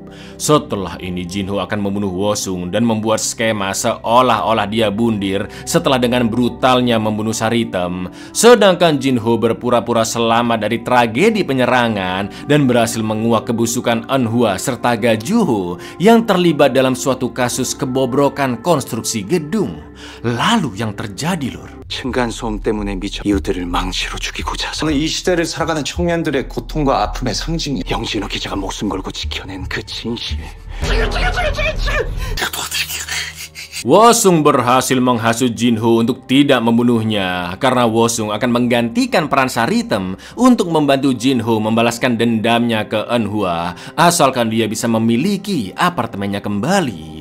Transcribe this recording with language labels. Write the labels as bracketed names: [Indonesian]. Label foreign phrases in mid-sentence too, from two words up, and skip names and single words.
[Indonesian] Setelah ini Jinho akan membunuh Wosung dan membuat skema seolah-olah dia bundir setelah dengan brutalnya membunuh Saritem. Sedangkan Jinho berpura-pura selamat dari tragedi penyerangan dan berhasil menguak kebusukan Eunhwa serta Gajuho yang terlibat dalam suatu kasus kebobrokan konstruksi gedung. Lalu yang terjadi, Lur, [Korean] 층간소음 때문에 미쳐 이웃들을 망치로 죽이고자 저는 이 시대를 살아가는 청년들의 고통과 아픔의 상징이에요. 영진호 기자가 목숨 걸고 지켜낸 그 진실. [Indonesian] Wosung berhasil menghasut Jinho untuk tidak membunuhnya karena Wosung akan menggantikan peran Saritem untuk membantu Jinho membalaskan dendamnya ke Eunhwa asalkan dia bisa memiliki apartemennya kembali.